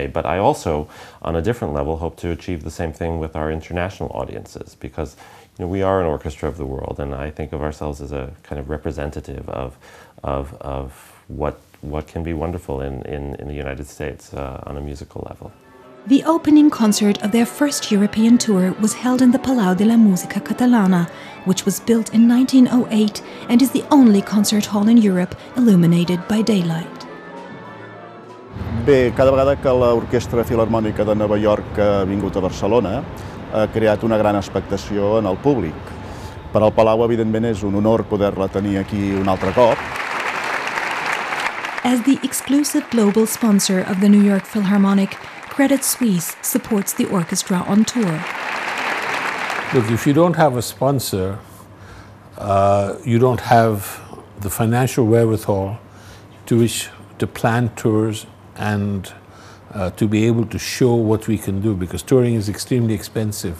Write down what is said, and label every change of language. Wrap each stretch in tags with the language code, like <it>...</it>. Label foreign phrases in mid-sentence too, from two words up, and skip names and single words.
<en>But I also, on a different level, hope to achieve the same thing with our international audiences, because we are an orchestra of the world, and I think of ourselves as a kind of representative of what can be wonderful in the United States on a musical level. The opening concert of their first European tour was held in the Palau de la Música Catalana, which was built in 1908 and is the only concert hall in Europe illuminated by daylight.</en> <ca>Bé, cada vegada que l'Orquestra Filharmònica de Nova York ha vingut a Barcelona, ha creat una gran expectació en el públic. Per al Palau, evidentment, és un honor poder-la tenir aquí un altre cop.</ca> <en>As the exclusive global sponsor of the New York Philharmonic, Credit Suisse supports the orchestra on tour. Look, if you don't have a sponsor, you don't have the financial wherewithal to plan tours and to be able to show what we can do, because touring is extremely expensive.</en>